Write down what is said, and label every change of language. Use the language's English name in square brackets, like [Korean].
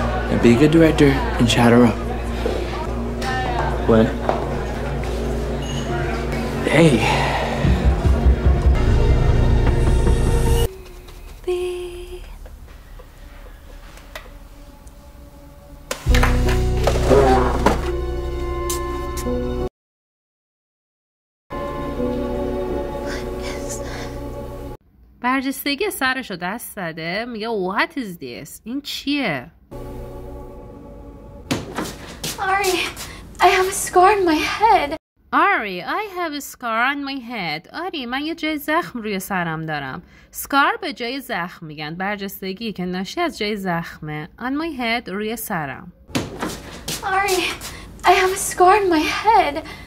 [English] And be a good director and chat her up. What? Hey. [Persian] برجستگی سرشو دست زده میگه [English] what is this؟ [Persian] این چیه؟ [English] Ari, I have a scar on my head. Ari, I have a scar on my head. [Persian] آری من یه جای زخم روی سرم دارم. scar به جای زخم میگن. برجستگی که ناشی از جای زخمه. [English] On my head [Persian] روی سرم. [English] Ari, I have a scar on my head.